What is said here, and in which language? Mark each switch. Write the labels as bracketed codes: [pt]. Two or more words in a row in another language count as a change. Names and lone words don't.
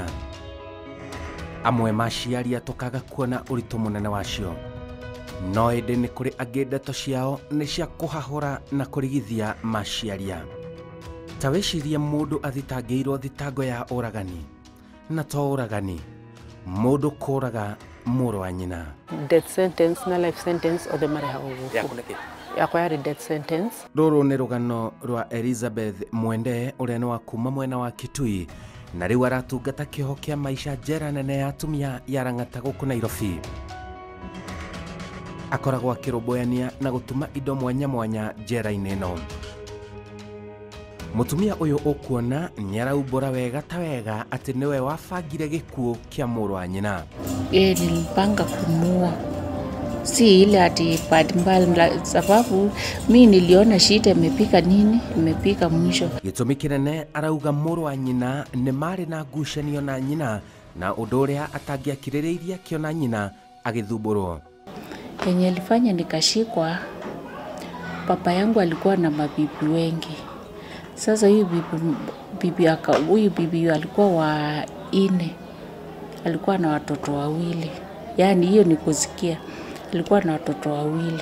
[ki] Amwe maciaria tũkaga kuona ũritũ mũnene wacio, no ĩndĩ nĩ kũrĩ angĩ ndeto ciao nĩ cia kũhahũra na kũrigithia maciaria. Ta wĩcirie mũndũ athitangĩirwo thitango ya ũragani, na to ũragani, mũndũ kũraga mũrũ wa nyina. [en] Death sentence [ki] na [en] life sentence [ki] o the mareha ũguo. Yakwa yarĩ [en] death sentence. [ki] Rũrũ nĩ rũgano rwa Elizabeth Mwende ũrĩa nĩ wa kuma mwena wa Kitui, na rĩu aratungata kĩoho kĩa maisha njera nene ya atumia ya Lang'ata gũkũ Nairobi. Akoragwo akĩrũmbũyania na gũtuma indo mwanya mwanya njera-inĩ ĩno. Mũtumia ũyũ ũkuona nĩaraumbũra wega ta wega atĩ nĩwe wabangire gĩkuũ kĩa mũrũ wa nyina. [sw] Nilipanga kumuua, si ile ati mbali, sababu mimi niliona shida imepika nini, imepika mwisho. [ki] Gĩtũmi kĩnene arauga mũrũ wa nyina nĩ marĩ na ngucanio na nyina, na ũndũ ũrĩa atangĩakirĩrĩirie akĩona nyina agĩthumbũrwo. [sw] Yenye ilifanya nikashikwa, papa yangu alikuwa na mabibi wengi. Sasa huyu bibi alikuwa wa 4, alikuwa na watoto wawili. Yani hiyo ni kusikia, alikuwa na watoto wawili.